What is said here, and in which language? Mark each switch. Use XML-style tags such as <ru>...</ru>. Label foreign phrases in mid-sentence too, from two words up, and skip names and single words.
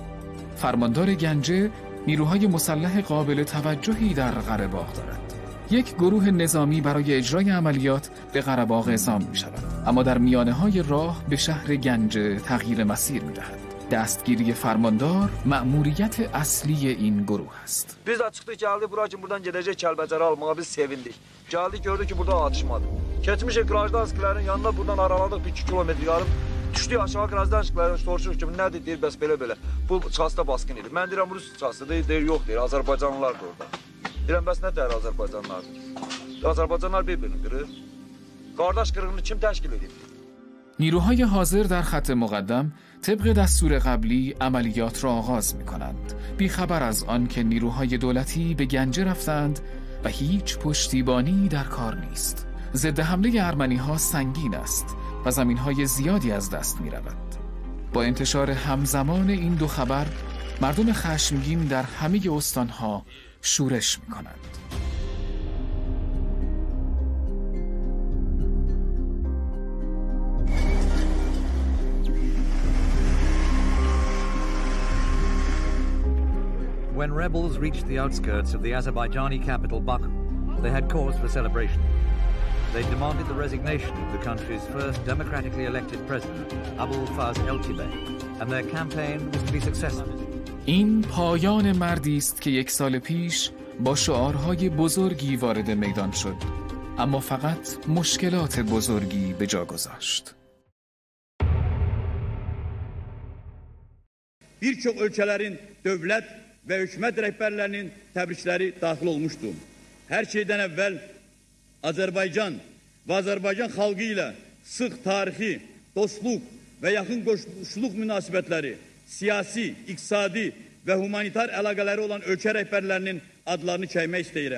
<fa>فرماندار گنجه نیروهای مسلح قابل توجهی در قره‌باغ دارد. یک گروه نظامی برای اجرای عملیات به قره‌باغ اعزام می‌شود، اما در میانه‌های راه به شهر گنجه تغییر مسیر می‌دهد. دستگیری فرماندار مأموریت اصلی این گروه است.</fa> <az>Biz açıqdıq gəldik bura ki buradan gedəcək Kəlbəcəri almağa biz sevindik. Gəldik gördük ki burada atışmadı. Keçmişik Qrajdanskilərin yanına buradan araladıq 1-2 kilometr yarım. Düşdük aşağı Qrajdanskilərin soruşuruq ki nədir deyir bəs belə. Bu çasta basqın idi. Mən deyirəm Rus çastı deyir yox deyir Azərbaycanlılardır orada. Deyirəm bəs nə deyir Azərbaycanlılardır? Azərbaycanlılar bir-birini qırır. Qardaş qırığını kim təşkil edir?</az> <fa>نیروهای حاضر در خط مقدم طبق دستور قبلی عملیات را آغاز می کنند، بیخبر از آن که نیروهای دولتی به گنجه رفتند و هیچ پشتیبانی در کار نیست. ضد حمله ارمنی ها سنگین است و زمین های زیادی از دست می رود. با انتشار همزمان این دو خبر مردم خشمگین در همه استان ها شورش می کنند.</fa> <en>When rebels reached the outskirts of the Azerbaijani capital Baku, they had cause for celebration. They demanded the resignation of the country's first democratically elected president, Abulfaz Elchibey, and their campaign was to be successful.</en> <fa>این پایان مردی است که 1 سال پیش با شعارهای بزرگی vارد میدان شد، اما فقط مشکلات بزرگی به جا گذاشت.</fa> <az>Birçok ölkələrin dövlət və hökumət rəhbərlərinin təbrikləri daxil olmuşdu. Hər şeydən əvvəl Azərbaycan və Azərbaycan xalqı ilə sıx tarixi, dostluq və yaxın qoşulluq münasibətləri, siyasi, iqtisadi və humanitar əlaqələri olan ölkə rəhbərlərinin adlarını çəkmək istəyirəm.</az>